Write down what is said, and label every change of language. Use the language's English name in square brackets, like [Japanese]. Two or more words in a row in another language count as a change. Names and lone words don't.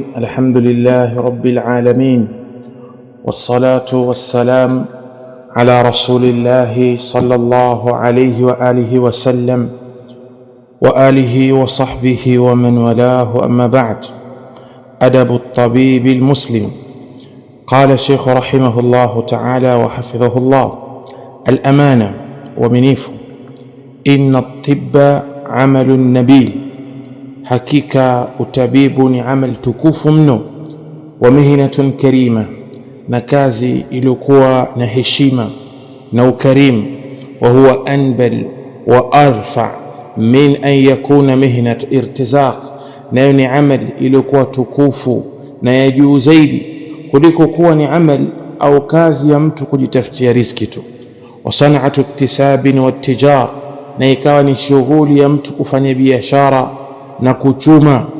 [Arabic] الحمد لله رب العالمين، والصلاة والسلام على رسول الله صلى الله عليه وآله وسلم وآله وصحبه ومن والاه، أما بعد. أدب الطبيب المسلم. قال الشيخ رحمه الله تعالى وحفظه الله: الأمانة ومنيف إن الطب عمل نبيل، [Swahili] hakika utabibu ni amal tukufu mno, [Arabic] ومهنة كريمة, [Swahili] na kazi iliyokuwa na heshima na ukarimu, [Arabic] وهو أنبل وأرفع من أن يكون مهنة ارتزاق, [Swahili] nayo ni amal iliyokuwa tukufu na ya juu zaidi kuliko kuwa ni amal au kazi ya mtu kujitafutia riziki tu. [Arabic] وصناعة اكتساب وتجارة, [Swahili] na ikawa ni shughuli ya mtu kufanya biashara na kuchuma.